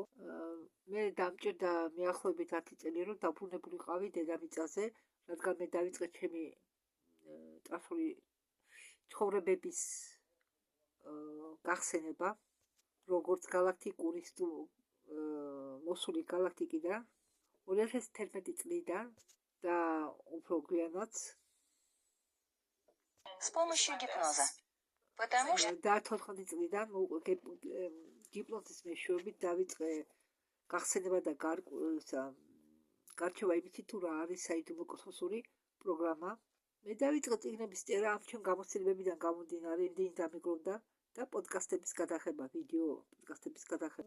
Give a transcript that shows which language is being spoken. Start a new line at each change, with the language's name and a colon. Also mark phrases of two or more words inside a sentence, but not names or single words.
Georgian: მე დამჭირდა მიახლოებით 10 წელი, რომ დაბრუნებულიყავი დედამიწაზე, რადგან მე დავიწყე ჩემი წარსული ცხოვრებების გახსენება, როგორც გალაქტიკური მოსული გალაქტიკიდან 2011 წლიდან და უფრო გვიანაც
Russian: С помощью гипноза. Потому что
Georgian: და 14 წლიდან გიპნოზის მეშვეობით დავიწყე გახსენება და გარჩევა იმითი, თუ რა არის საიდუმლო კოსმოსური პროგრამა. მე დავიწყე წიგნების წერა ამ ჩემ გამოცდილებებიდან გამომდინარე, იმდენი დამიგროვდა და პოდკასტების გადაღება, ვიდეო პოდკასტების გადაღება.